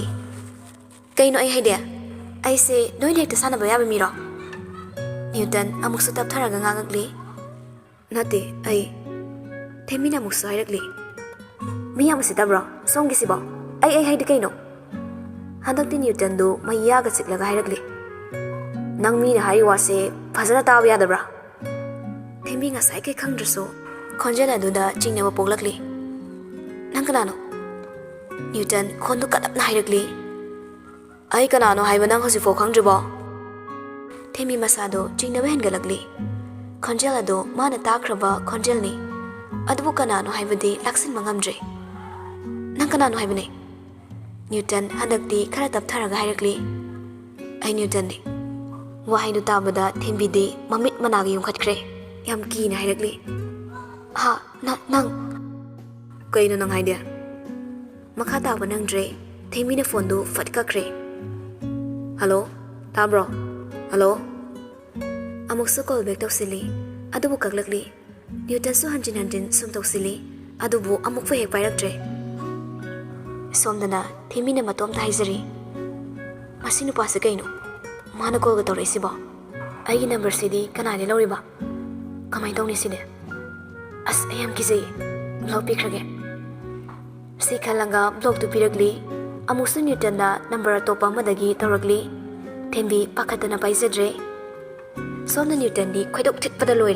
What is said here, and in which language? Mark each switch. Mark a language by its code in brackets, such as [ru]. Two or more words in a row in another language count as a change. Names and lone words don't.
[mni] Kaino ai haide ai se noi lekta sanaba yabe miro. Newton amuksu taptharaga ngangakli. Nate ai themina mukso hairakli. Miyam sitabro somgi sibo ai haide kaino. Handakti Newton do mayaga chiklaga hairakli. Nang mina hai wase phajana taw yadabra. Thembi ngasai ke khangdraso khonjana duda chingnaba poglakli. Nang kanano Newton khondu kadapna hairakli. Ai kanano haiba nang hosifo khangdribo. Thembi masado chingnaba hengalakli. Khonjala do mana takraba khonjalni adubu kanano haibadi laksin mangamdre. Nang kanano haibane. Newton handakti khara taptharaga hairakli. Ai Newton ni wahaidu tabada thembi de mamit managi yumkhatkre yam ki na hairakli. Ha nang kaino nang haide makha taba nangdre thembi na phone du fatkakre. Hello tabro hello amuk su [en] call back [mni] tawsili adubu kaglakli. Newton su hanjin sum tawsili adubu amuk fa hek pairaktre. Somdana thembi na matom ta haizari masinu pasa kaino mana call ga tawraisibo ꯑꯩꯒꯤ ꯅꯝꯕꯔꯁꯤꯗꯤ ꯀꯅꯥꯗꯤ ꯂꯧꯔꯤꯕ? ꯀꯃꯥꯏꯅ ꯇꯧꯅꯤ ꯁꯤꯗꯤ? ꯑꯁ ꯑꯩ ꯌꯥꯝ ꯀꯤꯖꯩ. ꯕ꯭ꯂꯣꯛ ꯄꯤꯈ꯭ꯔꯒꯦ. ꯁꯤ ꯈꯜꯂꯒ ꯕ꯭ꯂꯣꯛꯇꯨ ꯄꯤꯔꯛꯂꯤ. ꯑꯃꯨꯛꯁꯨ ꯅ꯭ꯌꯨꯇꯟꯗ ꯅꯝꯕꯔ ꯑꯇꯣꯞꯄ ꯑꯃꯗꯒꯤ ꯇꯧꯔꯛꯂꯤ. ꯊꯦꯝꯕꯤ ꯄꯥꯈꯠꯇꯅ ꯄꯥꯏꯖꯗ꯭ꯔꯦ. ꯁꯣꯝꯅ ꯅ꯭ꯌꯨꯇꯟꯗꯤ ꯈꯣꯏꯗꯧ ꯊꯤꯠꯄꯗ ꯂꯣꯏꯔꯦ.